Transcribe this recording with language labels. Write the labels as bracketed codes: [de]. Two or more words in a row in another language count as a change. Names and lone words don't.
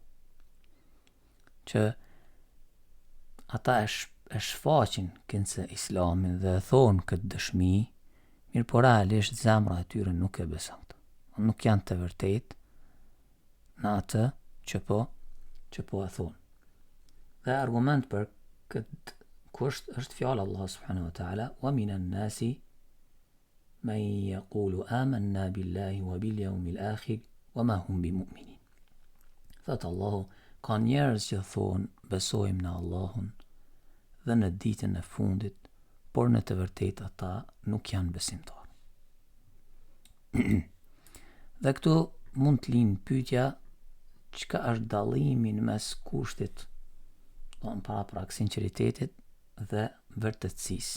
[sq] Që ata e shfaqin këndse islamin dhe thonë këtë dëshmi, mirë po realisht zemra e tyre nuk e beson këtë. Nuk janë të vërtet në atë që po e thonë. Dhe argument për këtë kusht është fjala [ar] الله سبحانه وتعالى ومن الناس من يقول آمنا بالله وباليوم الآخر وما هم بمؤمنين. [sq] Thot Allahu, ka njerëz që thonë besojmë në Allahun dhe në ditën e fundit, por në të vërtetë ata nuk janë besimtarë. Dhe këtu mund të linë pyetja, çka është dallimi mes kushtit, pra sinqeritetit dhe vërtetësisë.